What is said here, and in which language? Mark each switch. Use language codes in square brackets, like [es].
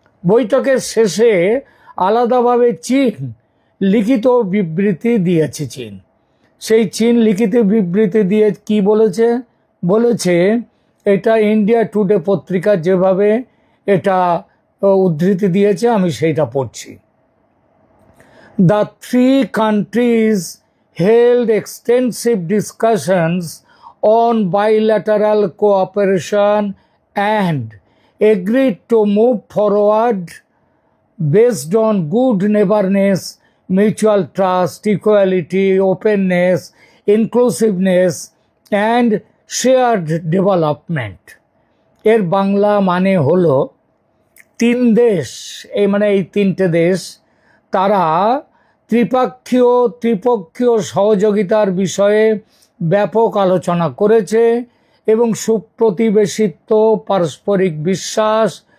[bn] বৈঠকের শেষে আলাদাভাবে চীন লিখিত বিবৃতি দিয়েছে। সেই চীন লিখিত বিবৃতি দিয়ে কি বলেছে এটা ইন্ডিয়া টুডে পত্রিকা যেভাবে এটা উদ্ধৃতি দিয়েছে, আমি সেইটা পড়ছি। [en] The three countries held extensive discussions on bilateral cooperation and agreed to move forward based on good neighborliness, mutual trust, equality, openness, inclusiveness, and shared development. [bn] এর বাংলা মানে হলো তিন দেশ, এই তিনটে দেশ তারা ত্রিপক্ষীয় সহযোগিতার বিষয়ে ব্যাপক আলোচনা করেছে এবং সুপ্রতিবেশিত্ব, পারস্পরিক বিশ্বাস,